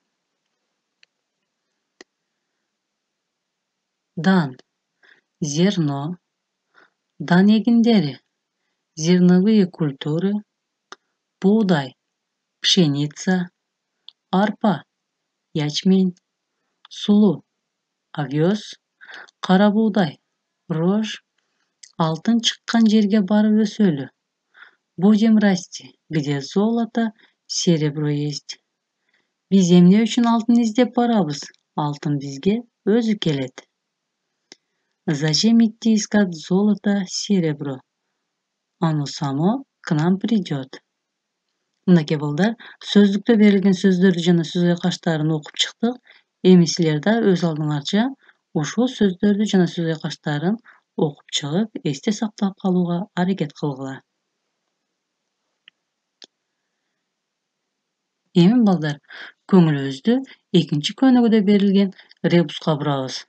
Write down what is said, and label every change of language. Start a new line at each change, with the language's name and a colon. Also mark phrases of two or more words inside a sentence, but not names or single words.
Kyrgyz: Дан, зерно, дан эгиндери,
Russian: зерновые культуры,
Kyrgyz: буудай, пшеница, арпа, ячмень, сулуу, овес, кара буудай, рожь, алтын чыккан жерге барып өсөлү.
Russian: Будем расти, где золото, серебро есть.
Kyrgyz: Биз эмне үчүн алтын издеп барабыз? Алтын бизге өзү келет.
Russian: Зачем идти искать золото, серебро? Оно само к нам придет.
Kyrgyz: Мынакей балдар, сөздүктө берилген сөздөрдү жана сөз айкаштарын окуп чыктык. Эми силер да өз алдыңарча ушул сөздөрдү жана сөз айкаштарын окуп чыгып, эсте сактап калууга аракет кылгыла. Эми балдар, көңүлүбүздү экинчи көнүгүүдө берилген ребуска бурабыз.